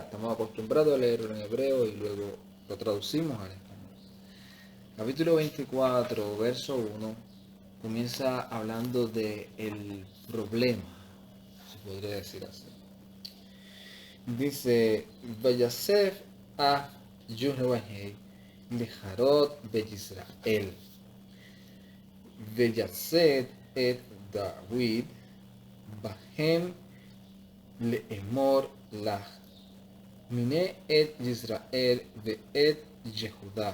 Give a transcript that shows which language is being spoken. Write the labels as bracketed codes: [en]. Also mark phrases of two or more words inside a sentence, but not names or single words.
[es] Estamos acostumbrados a leerlo en hebreo y luego lo traducimos al español. Capítulo 24, verso 1, comienza hablando de el problema, se podría decir así. [he] Dice, ויסף אף יהוה לחרות בישראל. ויסת את דוד בהם לאמר לך. מנה את ישראל ואת יהודה.